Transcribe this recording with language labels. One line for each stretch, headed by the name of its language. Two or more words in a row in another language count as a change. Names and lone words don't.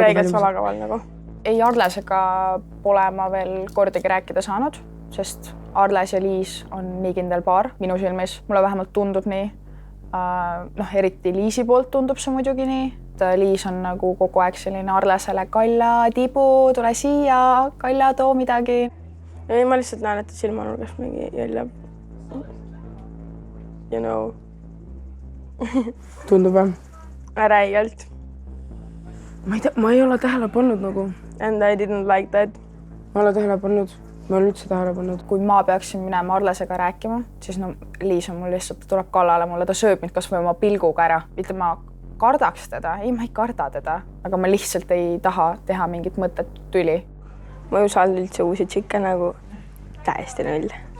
Estonian: räigelt valagaval nagu. Ei, Arlesega pole ma veel kordagi rääkida saanud, sest Arles ja Liis on nii kindel paar minu silmis. Mulle vähemalt tundub nii. Eriti Liisi poolt tundub see muidugi nii. Liis on nagu kogu aeg selline Arlesele Kalla, Tibu, tule siia, Kalla, too midagi. Ja ma lihtsalt näen, et silmanurgas mingi jäljab.
English: You know.
Estonian: Tundub või? Räigelt. Ma ei ole tähele pannud nagu.
English: And I didn't like that.
Estonian: Ma ole tähele pannud. Ma olen üldse tähele pannud. Kui ma peaksin minema Arlesega rääkima, siis Liis on mul lihtsalt, ta tuleb kallale mulle, ta sööb mind kas või oma pilguga ära. Mitte ma kardaks teda, ei, ma ei karda teda, aga ma lihtsalt ei taha teha mingit mõtet tüli. Ma ei usalda üldse uusi tšikke nagu täiesti null.